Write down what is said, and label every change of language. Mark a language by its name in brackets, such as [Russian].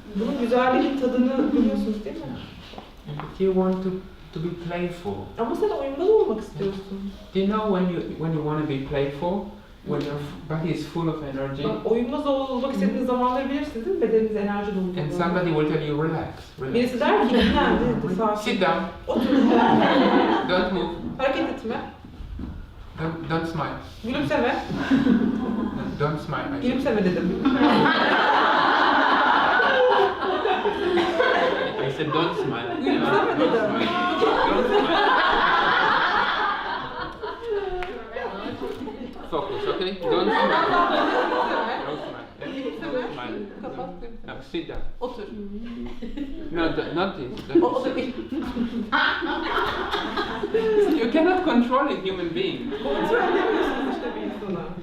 [Turkish] Bunun güzelliğinin tadını biliyorsunuz değil mi? [English] But you want to be playful. [Turkish] Ama sen oyunbaz olmak istiyorsun. [English] Do you know when you want to be playful? When your body is full of energy, [Turkish] Bak, oyunbaz olmak istediğiniz zamanları bilirsiniz değil mi? Bedeniniz enerji dolu. [English] and somebody will tell you, relax, [Turkish] Birisi [English] relax. [Turkish] der ki dinlen, sakin. [English] Sit down, [Turkish] Otur. [English] don't move, [Turkish] Hareket etme. [English] don't smile. [Turkish] Gülümseme. [English] Don't smile. [Turkish] Gülümseme dedim. [English] I said don't smile. [Turkish] Gülümseme [English] Don't [Turkish] dedim. [English] smile. Don't smile. Focus, okay? Don't smile. Don't smile. Don't smile. [Turkish] Kapat. [English] Now sit down. [Turkish] Otur. [English] No, not this. [Turkish] O da değil. [English] You cannot control a human being. [Turkish] Kontrol edemiyorsunuz işte bir insana.